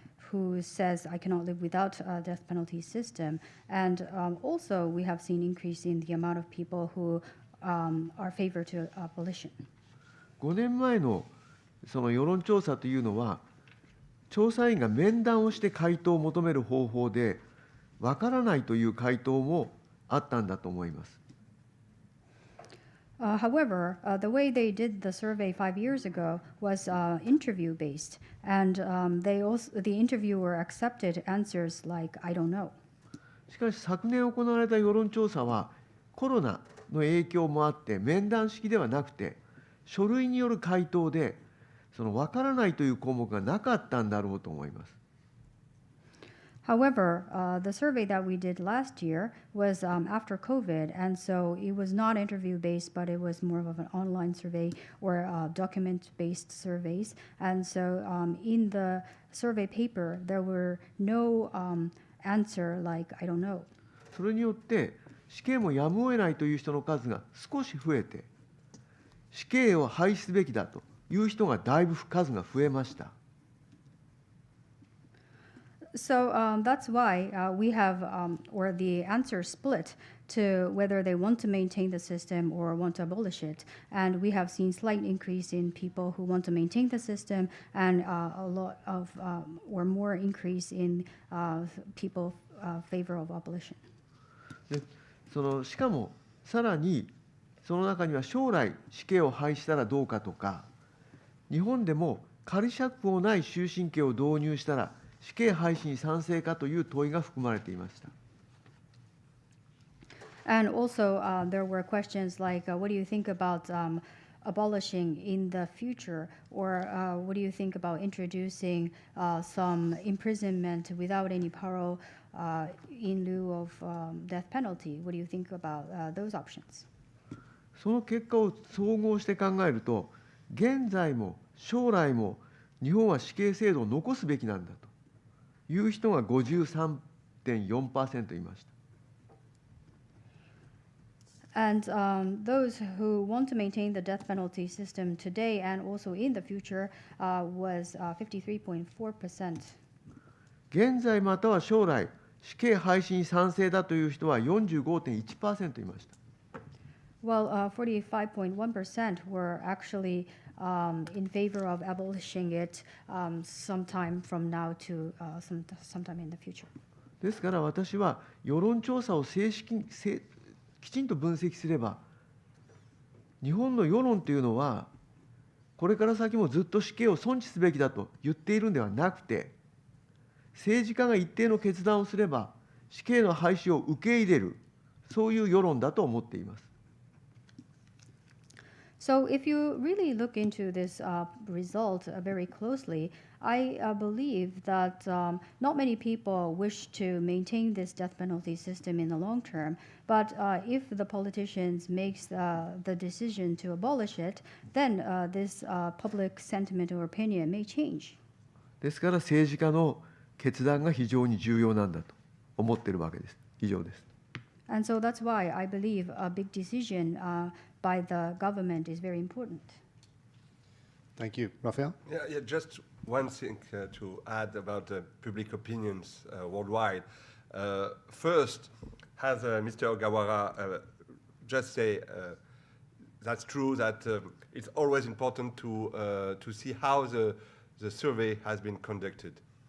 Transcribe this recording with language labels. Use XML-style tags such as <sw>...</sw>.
<en>Who says I cannot live without a death penalty system, and also we have seen increase in the amount of people who are favor to abolition.</en> <ja>5年前のその世論調査というのは、調査員が面談をして回答を求める方法で、わからないという回答もあったんだと思います。</ja> <en>However, the way they did the survey 5 years ago was interview-based, and the interviewer accepted answers like, I don't know.</en> <ja>しかし昨年行われた世論調査はコロナの影響もあって面談式ではなくて書類による回答でその分からないという項目がなかったんだろうと思います。</ja> <en>However, the survey that we did last year was after COVID, and so it was not interview-based, but it was more of an online survey or document-based surveys. And so in the survey paper, there were no answer like, I don't know.</en> <ja>それによって死刑もやむを得ないという人の数が少し増えて死刑を廃止すべきだという人がだいぶ数が増えました。</ja> <en>So that's why we have, or the answer split to whether they want to maintain the system or want to abolish it. And we have seen slight increase in people who want to maintain the system and a lot of, or more increase in people favor of abolition.</en> <ja>でしかもさらにその中には将来死刑を廃止したらどうかとか日本でも仮釈放ない終身刑を導入したら死刑廃止に賛成かという問いが含まれていました。</ja> <en>And also, there were questions like, what do you think about abolishing in the future? Or what do you think about introducing some imprisonment without any parole in lieu of death penalty? What do you think about those options?</en> <ja>その結果を総合して考えると、現在も将来も日本は死刑制度を残すべきなんだという人が 53.4% いました。</ja> <en>And those who want to maintain the death penalty system today and also in the future was 53.4%.</en> <ja>現在または将来、死刑廃止に賛成だという人は 45.1% いました。</ja> <en>Well, 45.1% were actually in favor of abolishing it sometime from now to sometime in the future.</en> <ja>ですから私は世論調査をきちんと分析すれば日本の世論というのはこれから先もずっと死刑を尊重すべきだと言っているのではなくて政治家が一定の決断をすれば死刑の廃止を受け入れるそういう世論だと思っています。</ja> <en>So if you really look into this result very closely, I believe that not many people wish to maintain this death penalty system in the long term. But if the politicians makes the decision to abolish it, then this public sentiment or opinion may change.</en> <ja>ですから政治家の決断が非常に重要なんだと思っているわけです。以上です。</ja> <en>And so that's why I believe a big decision by the government is very important. Thank you. Raphaël? Yeah, just one thing to add about public opinions worldwide. First, as Mr. Ogawara just say, that's true that it's always important to see how the survey has been conducted.</en>